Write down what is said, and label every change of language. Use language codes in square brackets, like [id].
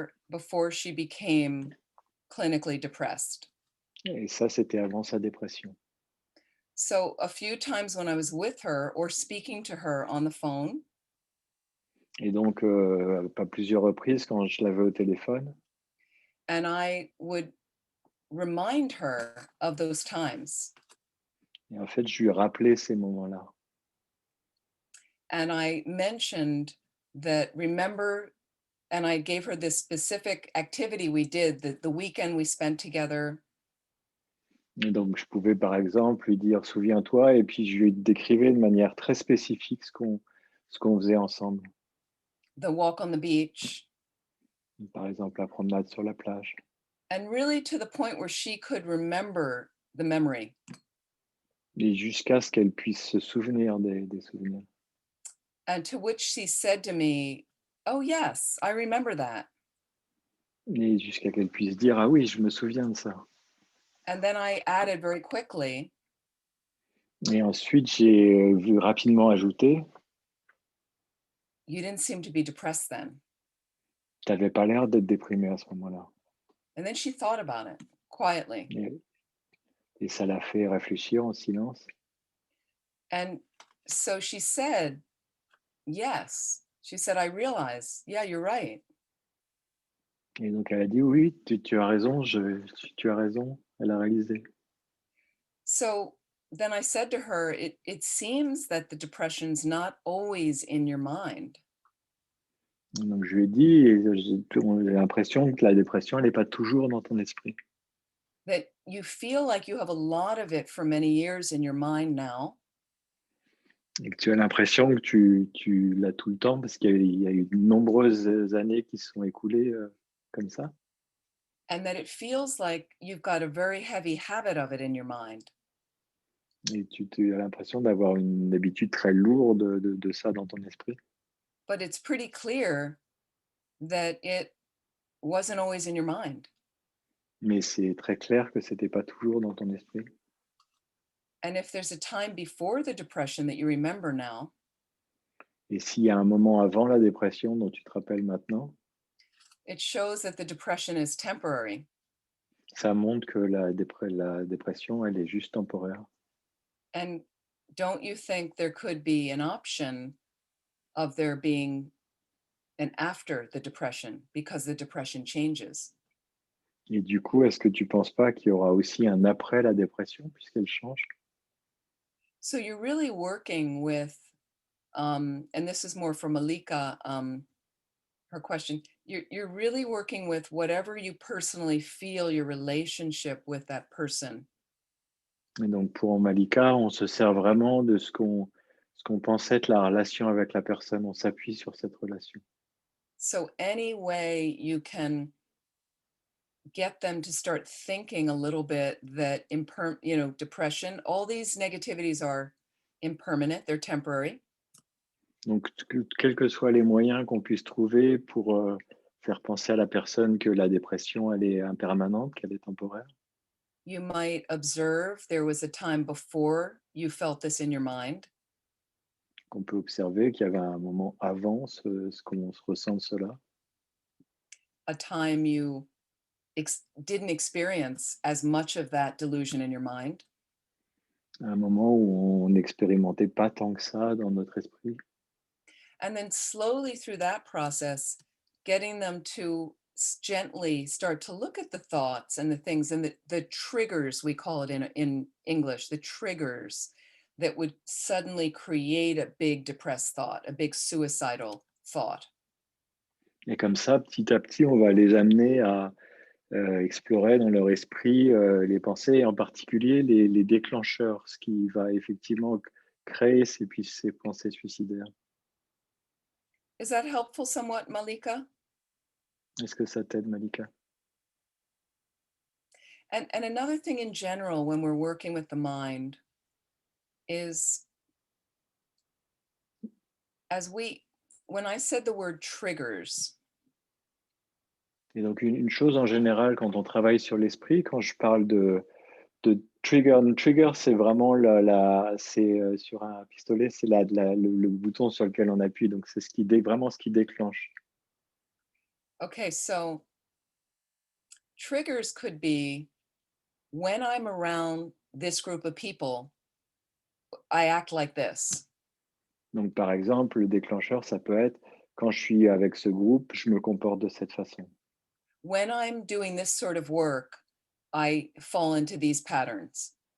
[en] before she became clinically depressed. [fr] Et ça, c'était avant sa dépression. [en] So a few times when I was with her or speaking to her on the phone, [fr] Et donc, pas plusieurs reprises quand je l'avais au téléphone. [en] and I would remind her of those times. [fr] Et en fait, je lui rappelais ces moments-là. [en] And I mentioned that, remember, and I gave her this specific activity we did, the weekend we spent together. [fr] Et donc, je pouvais, par exemple, lui dire, souviens-toi, et puis je lui décrivais de manière très spécifique ce qu'on faisait ensemble. [en] The walk on the beach. [fr] Par exemple, la promenade sur la plage. [en] And really to the point where she could remember the memory. [fr] Et jusqu'à ce qu'elle puisse se souvenir des souvenirs. [en] And to which she said to me, oh yes, I remember that. [fr] Et jusqu'à qu'elle puisse dire, ah oui, je me souviens de ça. [en] And then I added very quickly, [fr] Et ensuite, j'ai vu rapidement ajouter, [en] you didn't seem to be depressed then. [fr] tu n'avais pas l'air d'être déprimé à ce moment-là. [en] And then she thought about it quietly. [fr] Et ça l'a fait réfléchir en silence. [en] And so she said, yes. She said, I realize, yeah, you're right. [fr] Et donc, elle a dit, oui, tu as raison, tu as raison. Elle a réalisé. [en] So then I said to her, it seems that the depression's not always in your mind. [fr] Donc, je lui ai dit, et j'ai l'impression que la dépression, elle n'est pas toujours dans ton esprit. [en] That you feel like you have a lot of it for many years in your mind now. [fr] Et que tu as l'impression que tu l'as tout le temps, parce qu'il y a eu de nombreuses années qui se sont écoulées comme ça. [en] And that it feels like you've got a very heavy habit of it in your mind. [fr] Et tu as l'impression d'avoir une habitude très lourde de ça dans ton esprit. [en] But it's pretty clear that it wasn't always in your mind. [fr] Mais c'est très clair que ce n'était pas toujours dans ton esprit. [en] And if there's a time before the depression that you remember now, [fr] Et s'il y a un moment avant la dépression dont tu te rappelles maintenant, [en] it shows that the depression is temporary. [fr] ça montre que la dépression, elle est juste temporaire. [en] And don't you think there could be an option of there being an after the depression because the depression changes? [fr] Et du coup, est-ce que tu ne penses pas qu'il y aura aussi un après la dépression puisqu'elle change? [en] So you're really working with, and this is more for Malika, her question. You're really working with whatever you personally feel your relationship with that person. [fr] Et donc pour Malika, on se sert vraiment de ce qu'on pense être la relation avec la personne. On s'appuie sur cette relation. [en] So any way you can get them to start thinking a little bit that depression, all these negativities are impermanent, they're temporary. [fr] Donc quels que soient les moyens qu'on puisse trouver pour faire penser à la personne que la dépression, elle est impermanente, qu'elle est temporaire. [en] You might observe there was a time before you felt this in your mind. [fr] Qu'on peut observer qu'il y avait un moment avant ce qu'on se ressent cela. [en] A time you didn't experience as much of that delusion in your mind. [fr] Un moment où on n'expérimentait pas tant que ça dans notre esprit. [en] And then slowly through that process, getting them to gently start to look at the thoughts and the things and the triggers, we call it in English, the triggers that would suddenly create a big depressed thought, a big suicidal thought. [fr] Et comme ça, petit à petit, on va les amener à explorer dans leur esprit les pensées, et en particulier les déclencheurs, ce qui va effectivement créer ces pensées suicidaires. [en] Is that helpful somewhat, Malika? [fr] Est-ce que ça t'aide, Malika? [en] And another thing in general, when we're working with the mind, is when I said the word triggers. [fr] Et donc une chose en général, quand on travaille sur l'esprit, quand je parle de trigger, un trigger, c'est vraiment c'est sur un pistolet, c'est le bouton sur lequel on appuie, donc c'est vraiment ce qui déclenche. [en] Okay, so triggers could be when I'm around this group of people, I act like this. [fr] Donc par exemple, le déclencheur, ça peut être quand je suis avec ce groupe, je me comporte de cette façon. [en] When I'm doing this sort of work, I fall into these patterns.